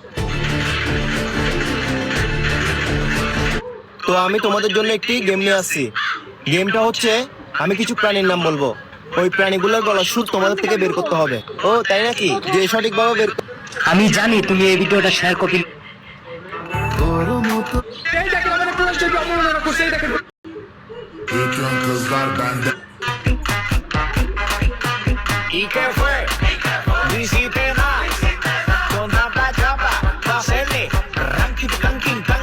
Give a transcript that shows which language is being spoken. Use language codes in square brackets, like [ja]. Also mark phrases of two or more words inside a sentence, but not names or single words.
[bn] তো আমি তোমাদের জন্য একটি গেম নিয়ে আসছি। গেমটা হচ্ছে আমি কিছু প্রাণীর নাম বলবো, ওই প্রাণীগুলোর গলার সুর তোমাদের থেকে বের করতে হবে। ও তাই নাকি? যে সঠিকভাবে বের। আমি জানি তুমি এই ভিডিওটা শেয়ার করবে। [es] ¿Y qué fue? Visité más con tanta chapa para hacerle ranking, ranking, tan.